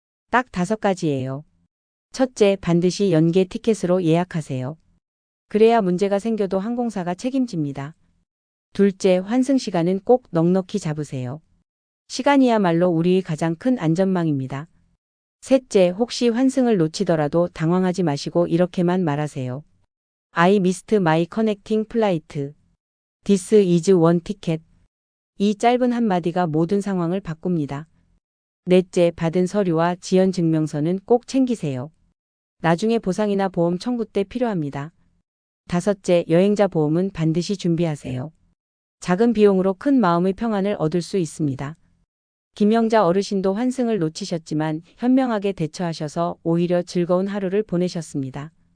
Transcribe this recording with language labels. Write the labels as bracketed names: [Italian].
[Korean] 딱 5가지예요. 첫째, 반드시 연계 티켓으로 예약하세요. 그래야 문제가 생겨도 항공사가 책임집니다. 둘째, 환승 시간은 꼭 넉넉히 잡으세요. 시간이야말로 우리의 가장 큰 안전망입니다. 셋째, 혹시 환승을 놓치더라도 당황하지 마시고 이렇게만 말하세요. [English] I missed my connecting flight. This is one ticket. [Korean] 이 짧은 한마디가 모든 상황을 바꿉니다. 넷째, 받은 서류와 지연 증명서는 꼭 챙기세요. 나중에 보상이나 보험 청구 때 필요합니다. 다섯째, 여행자 보험은 반드시 준비하세요. 작은 비용으로 큰 마음의 평안을 얻을 수 있습니다. 김영자 어르신도 환승을 놓치셨지만 현명하게 대처하셔서 오히려 즐거운 하루를 보내셨습니다.